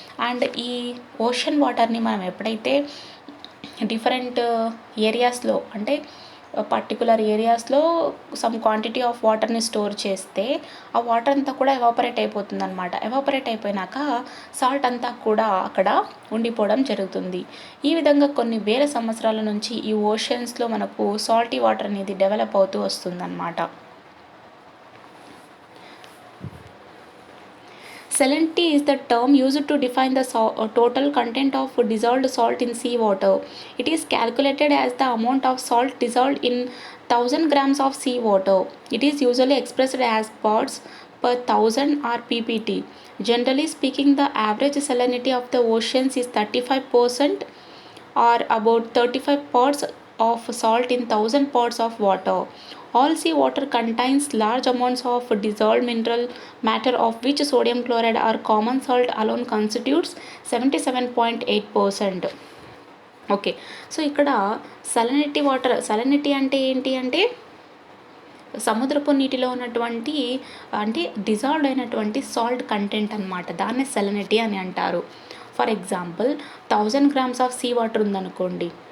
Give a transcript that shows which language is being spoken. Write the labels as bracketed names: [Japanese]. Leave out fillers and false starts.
[Telugu] And ఈ ocean వాటర్ని మనం ఎప్పుడైతే డిఫరెంట్ ఏరియాస్లో అంటే పర్టికులర్ ఏరియాస్లో సమ్ క్వాంటిటీ ఆఫ్ వాటర్ని స్టోర్ చేస్తే ఆ వాటర్ అంతా కూడా ఎవాపరేట్ అయిపోతుంది అనమాట. ఎవాపరేట్ అయిపోయినాక సాల్ట్ అంతా కూడా అక్కడ ఉండిపోవడం జరుగుతుంది. ఈ విధంగా కొన్ని వేల సంవత్సరాల నుంచి ఈ ఓషన్స్లో మనకు సాల్టీ వాటర్ అనేది డెవలప్ అవుతూ వస్తుందన్నమాట. [English] Salinity is the term used to define the total content of dissolved salt in sea water. It is calculated as the amount of salt dissolved in 1000 grams of sea water. It is usually expressed as parts per 1000 or ppt. Generally speaking, the average salinity of the oceans is 35% or about 35 parts of salt in 1000 parts of water. All sea water contains large amounts of dissolved mineral matter, of which sodium chloride or common salt alone constitutes 77.8%. [Telugu] Okay, so ఇక్కడ సలనిటీ అంటే ఏంటి అంటే సముద్రపు నీటిలో ఉన్నటువంటి అంటే dissolved అయినటువంటి salt content అనమాట. దాన్నే సలనిటీ అని అంటారు. [English] for example 1000 grams of sea water [Telugu] ఉందనుకోండి.